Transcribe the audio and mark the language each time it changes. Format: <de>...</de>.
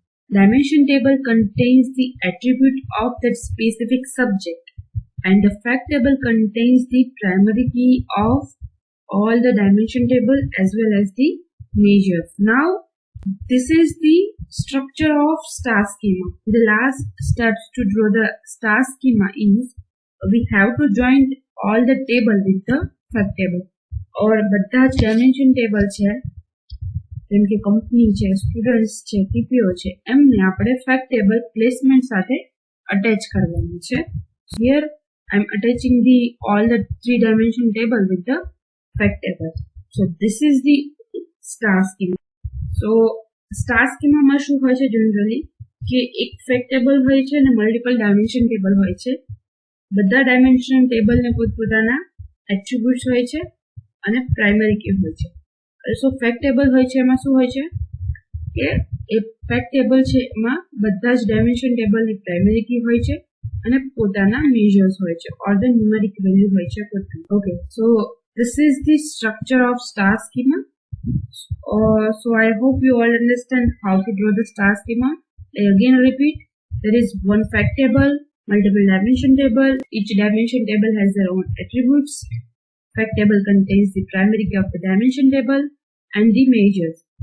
<en>Dimension table contains the attribute of that specific subject, and the fact table contains the primary key of all the dimension table as well as the measures. Now this is the structure of star schema. The last steps to draw the star schema is we have to join all the table with the fact table.</en> <gu>और બધા જ dimension table છે જેમ કે company છે, students છે, TPO છે, એમને આપણે ફેક્ટ ટેબલ પ્લેસમેન્ટ સાથે અટેચ કરવાનું છે.</gu> <en>Here I am attaching all the 3 dimension table with the fact table. So this is the star schema.</en> <gu>So star schema માં શું હોય છે જનરલી કે એક ફેક્ટ ટેબલ હોય છે અને મલ્ટિપલ ડાયમેન્શન ટેબલ હોય છે. બધા ડાયમેન્શન ટેબલને પોતપોતાના એટ્રીબ્યુટ્સ હોય છે અને પ્રાઇમરી કી હોય છે. સો ફેક્ટ ટેબલ હોય છે એમાં શું હોય છે કે એ ફેક્ટ ટેબલ છે એમાં બધા જ ડાયમેન્શન ટેબલની પ્રાઇમરી કી હોય છે અને પોતાના મેજર્સ હોય છે ઓર ધ ન્યુમેરિક વેલ્યુ હોય છે પોતાની.</gu> <en>Okay, so this is the structure of star schema. So I hope you all understand how to draw the star schema. I again repeat, there is one fact table, multiple dimension table. Each dimension table has their own attributes. Fact table contains the primary key of the dimension table and the measures.</en>